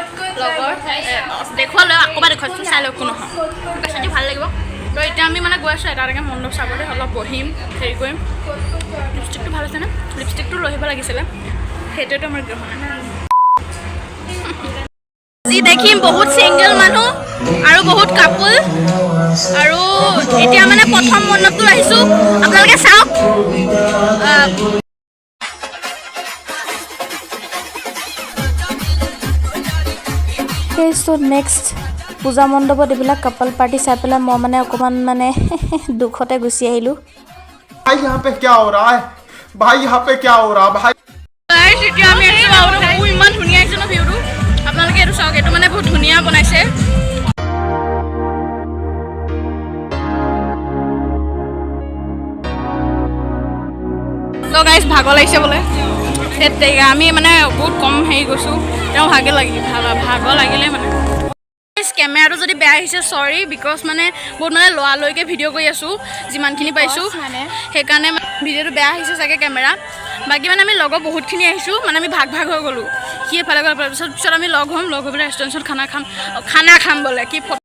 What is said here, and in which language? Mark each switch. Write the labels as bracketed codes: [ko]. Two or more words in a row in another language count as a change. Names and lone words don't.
[as] লগৰ দেখুৱালৈ আকৌবাৰ দেখুৱাইছোঁ চাই লওক কোনো নহয় আজি ভাল লাগিব তো এতিয়া আমি মানে গৈ আছোঁ এটা এটাকৈ মণ্ডপ চাবলৈ অলপ বহিম হেৰি কৰিম লিপষ্টিকটো ভাল আছেনে লিপষ্টিকটো লৈ আহিব লাগিছিলে সেইটোৱেতো আমাৰ গ্ৰহণ আজি দেখিম বহুত ছিংগল মানুহ আৰু বহুত কাপল আৰু এতিয়া মানে প্ৰথম মণ্ডপটো আহিছোঁ আপোনালোকে চাওক [en] So next [as] পূজা মণ্ডপত এইবিলাক কাপল পাৰ্টি চাই পেলাই মই মানে অকমান মানে দুখতে গুচি আহিলোঁ [hi] भाई यहाँ पे क्या हो रहा है भाई यहाँ पे क्या हो रहा है भाई [as] গাইজ এতিয়া আমি আহিছোঁ আৰু ইমান ধুনীয়া আহিছে ন ভিউটো আপোনালোকে এইটো চাওক এইটো মানে বহুত ধুনীয়া বনাইছে তো গাইজ ভাগৰ লাগিছে বোলে তেতিয়া আমি মানে বহুত কম হেৰি গৈছোঁ তেওঁ ভাগৰ লাগিলে মানে কেমেৰাটো যদি বেয়া আহিছে [en] sorry because [as] মানে বহুত মানে লৰালৈকে ভিডিঅ' কৰি আছোঁ যিমানখিনি পাইছোঁ সেইকাৰণে ভিডিঅ'টো বেয়া আহিছে চাগে কেমেৰা বাকী মানে আমি লগৰ বহুতখিনি আহিছোঁ মানে আমি ভাগ হৈ গ'লোঁ সি এফালে গ'ল পিছত আমি লগ হ'ম লগ হৈ পেলাই ৰেষ্টুৰেণ্টত খানা খাম বোলে কি